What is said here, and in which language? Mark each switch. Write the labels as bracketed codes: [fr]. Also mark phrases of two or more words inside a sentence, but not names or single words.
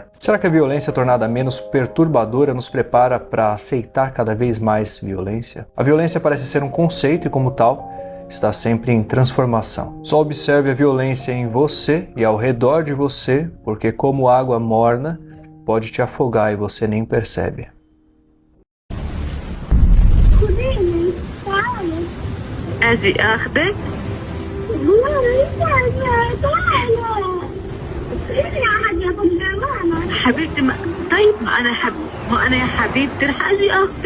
[pt] Será que a violência tornada menos perturbadora nos prepara para aceitar cada vez mais violência? A violência parece ser um conceito e, como tal, está sempre em transformação. Só observe a violência em você e ao redor de você, porque como água morna, pode te afogar e você nem percebe. [ar] أجي أخذك؟ حبيبتي طيب ما أنا يا حبيبتي رح أجي أخذك.